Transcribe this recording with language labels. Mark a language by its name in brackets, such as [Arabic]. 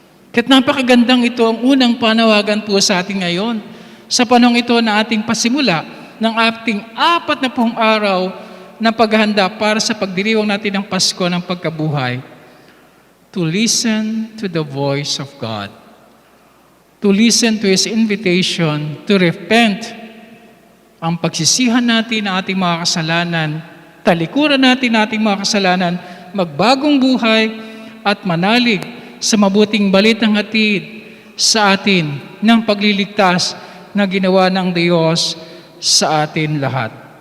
[Filipino] Kaya't napakagandang ito ang unang panawagan po sa atin ngayon. Sa panahon ito na ating pasimula ng ating 40 araw na paghahanda para sa pagdiriwang natin ng Pasko ng pagkabuhay. [English] To listen to the voice of God. To listen to His invitation to repent. [Filipino] Ang pagsisihan natin ng ating mga kasalanan, talikuran natin ang ating mga kasalanan, magbagong buhay at manalig sa mabuting balitang hatid sa atin ng pagliligtas na ginawa ng Diyos sa atin lahat.